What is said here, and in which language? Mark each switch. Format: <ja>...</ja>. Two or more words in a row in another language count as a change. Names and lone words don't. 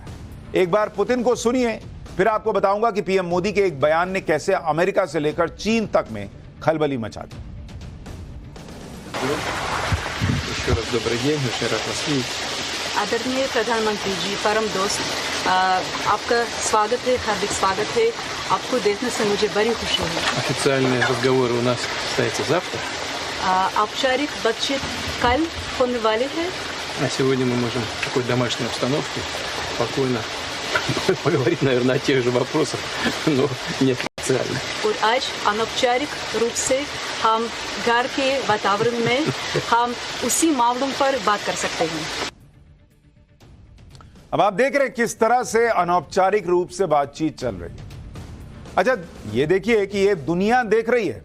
<hi>एक बार पुतिन को सुनिए, फिर आपको बताऊंगा कि पीएम मोदी के एक बयान ने कैसे अमेरिका से लेकर चीन तक में खलबली मचा दी। आदरणीय प्रधानमंत्री जी, परम दोस्त, आपका स्वागत है, हार्दिक स्वागत है। आपको देखने से मुझे बड़ी खुशी है।</hi> <ru>Официальный разговор у нас состоится завтра.</ru> <hi>औपचारिक बातचीत कल होने वाली है।</hi> <ru>А сегодня мы можем в такой домашней обстановке спокойно поговорить, наверное, о тех же вопросах, но неофициально.</ru> <hi>और आज अनौपचारिक रूप से हम घर के वातावरण में हम उसी मामलों पर बात कर सकते हैं। अब आप देख रहे हैं किस तरह से अनौपचारिक रूप से बातचीत चल रही है। अच्छा, ये देखिए कि ये दुनिया देख रही है।</hi>